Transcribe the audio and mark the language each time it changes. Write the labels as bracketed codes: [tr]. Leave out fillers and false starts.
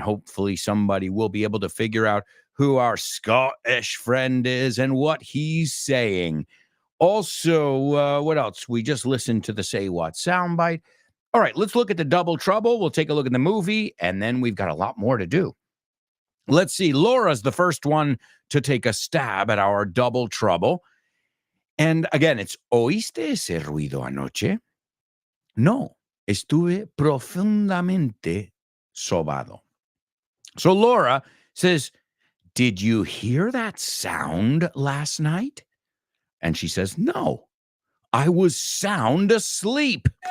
[en] And hopefully somebody will be able to figure out who our Scottish friend is and what he's saying. Also, what else? We just listened to the Say What soundbite. All right, let's look at the double trouble. We'll take a look at the movie, and then we've got a lot more to do. Let's see. Laura's the first one to take a stab at our double trouble. [es] And again, it's ¿oíste ese ruido anoche? No, estuve profundamente sobado. [en] So Laura says, did you hear that sound last night? And she says, no, I was sound asleep.